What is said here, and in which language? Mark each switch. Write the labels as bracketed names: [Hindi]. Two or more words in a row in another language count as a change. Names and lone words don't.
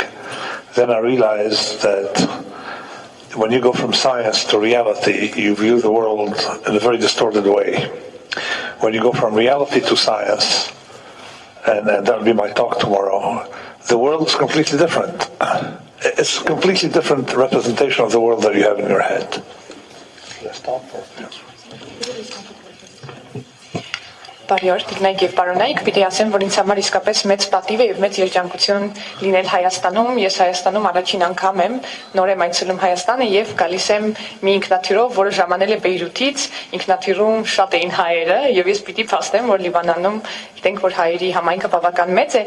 [English] Then I realized that when you go from science to reality, you view the world in a very distorted way. When you go from reality to science, and that'll be my talk tomorrow, the world is completely different. It's a completely different representation of the world that you have in your head. Let's stop for [Armenian] Բարի օր, տիկնայք եւ պարոնայք, պիտի ասեմ, որ ինձ համար իսկապես մեծ պատիվ է եւ մեծ երջանկություն լինել Հայաստանում։ Ես Հայաստանում առաջին անգամ եմ, նոր եմ այցելում Հայաստանը եւ գալիս եմ մի ինքնաթիռով, որը ժամանել է Բեյրութից, ինքնաթիռում շատ էին հայերը եւ ես պիտի փաստեմ, որ Լիբանանում գիտենք, որ հայերի համայնքը բավական մեծ է,